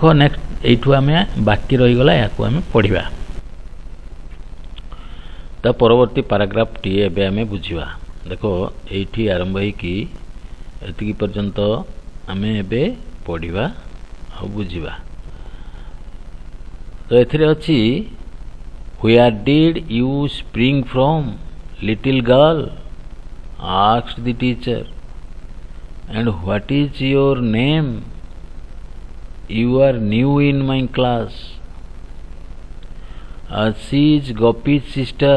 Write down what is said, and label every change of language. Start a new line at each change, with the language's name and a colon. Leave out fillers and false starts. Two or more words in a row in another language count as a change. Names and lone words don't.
Odia: ନେକ୍ସଟ ଏଇଠୁ ଆମେ ବାକି ରହିଗଲା, ଏହାକୁ ଆମେ ପଢ଼ିବା। ତା ପରବର୍ତ୍ତୀ ପାରାଗ୍ରାଫଟି ଏବେ ଆମେ ବୁଝିବା। ଦେଖ ଏଇଠି ଆରମ୍ଭ ହେଇକି ଏତିକି ପର୍ଯ୍ୟନ୍ତ ଆମେ ଏବେ ପଢ଼ିବା ଆଉ ବୁଝିବା। ତ ଏଥିରେ ଅଛି
English: Where did you spring from, little girl? asked the teacher. And what is your name? You are new in my class. She is Gopi's sister.